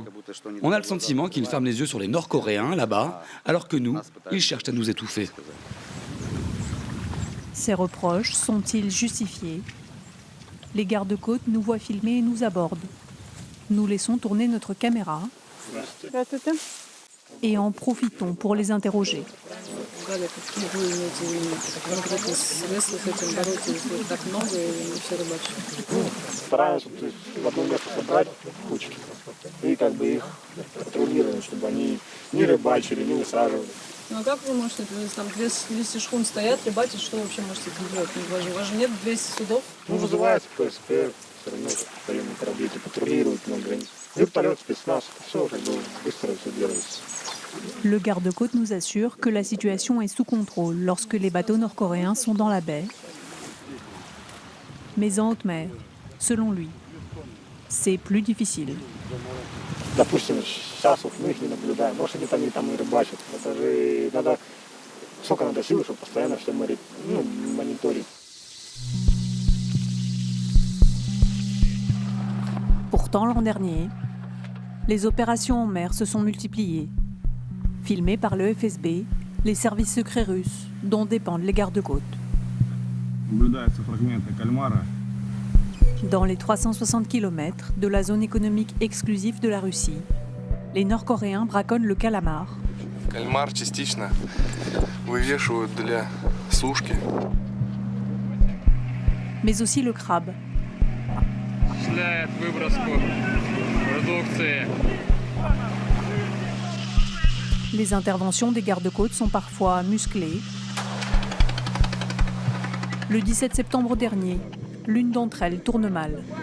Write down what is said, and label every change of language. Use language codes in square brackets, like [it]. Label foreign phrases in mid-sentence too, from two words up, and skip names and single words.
[fr] On a le sentiment qu'ils ferment les yeux sur les Nord-Coréens là-bas, alors que nous, ils cherchent à nous étouffer. Ces reproches sont-ils justifiés ? Les gardes-côtes nous voient filmer et nous abordent. Nous laissons tourner notre caméra et en profitons pour les interroger. [ru] Ну а как вы можете, там 200 шхун стоят, рыбачат, что вообще можете делать? У вас же нет 200 судов? Ну, вызывается КСП, все равно военные корабли патрулируют на границе. Вертолет, спецназ, все как бы быстро все делается. [fr] Le garde-côte nous assure que la situation est sous contrôle lorsque les bateaux nord-coréens sont dans la baie. Mais en haute mer, selon lui, c'est plus difficile. [ru] Допустим, сейчас вот мы их не наблюдаем, может они там и рыбачат. Это же надо, сколько надо сил, чтобы постоянно все мониторить. [fr] Pourtant, l'an dernier, les opérations en mer se sont multipliées. Filmées par le FSB, les services secrets russes, dont dépendent les gardes-côtes. Dans les 360 km de la zone économique exclusive de la Russie, les Nord-Coréens braconnent le calamar. [ru] Кальмар частично вывешивают для сушки. [fr] Mais aussi le crabe. Les interventions des gardes-côtes sont parfois musclées. Le 17 septembre dernier, l'une d'entre elles tourne mal.